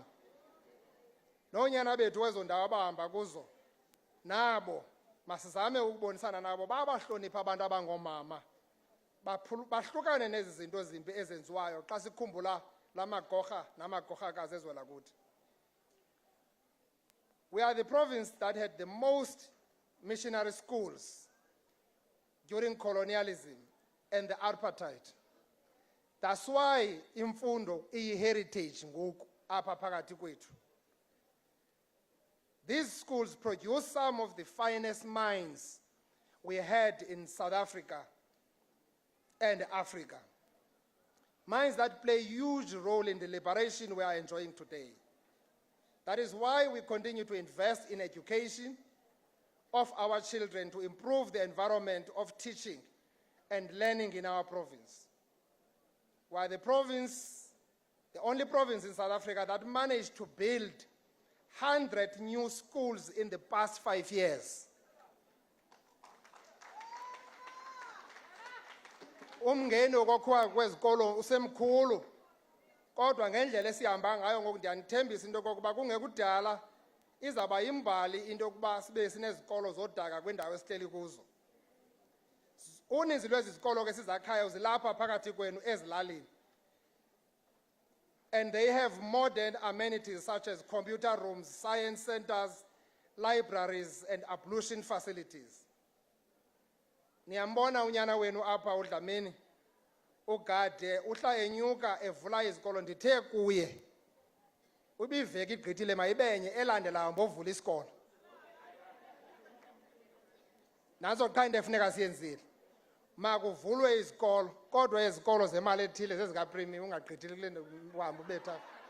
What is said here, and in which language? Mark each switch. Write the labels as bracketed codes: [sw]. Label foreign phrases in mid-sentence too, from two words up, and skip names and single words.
[xh] Noonyana bethu kwezo ndawo abahamba kuzo nabo masizame ukubonisana nabo babahlonipha abantu abangoomama bahlukane nezi zinto zimbi ezenziwayo xa sikhumbula la magorha namagorhakazi ezwela kuthi. [en] We are the province that had the most missionary schools during colonialism and the apartheid. That's why [xh] imfundo iyi-heritage ngoku apha phakathi kwethu. [en] These schools produce some of the finest minds we had in South Africa and Africa. Minds that play a huge role in the liberation we are enjoying today. That is why we continue to invest in education of our children to improve the environment of teaching and learning in our province. We are the only province in South Africa that managed to build 100 new schools in the past 5 years. [xh] Umngeni wokwakhiwa kwezikolo usemkhulu, kodwa ngendlela esihamba ngayo ngoku ndiyanithembisa into yokokuba kungekudala izawuba yimbali into yokuba sibe sinezikolo zodaka kwiindawo esihleli kuzo. Uninzi lwezi zikolo ke sizakhayo zilapha phakathi kwenu ezilalini. [en] And they have modern amenities such as computer rooms, science centers, libraries, and ablution facilities. [xh] Niyambona unyana wenu apha uDlamini uGade uhla enyuka evula izikolo ndithe kuye ubiveki igqithile mayibenye elandelayo mbovula isikolo. Nazo qha into efuneka siyenzile makuvulwe izikolo, kodwa izikolo zemali ethile zezikapremium ungagqithili kule nto uhamba ubetha.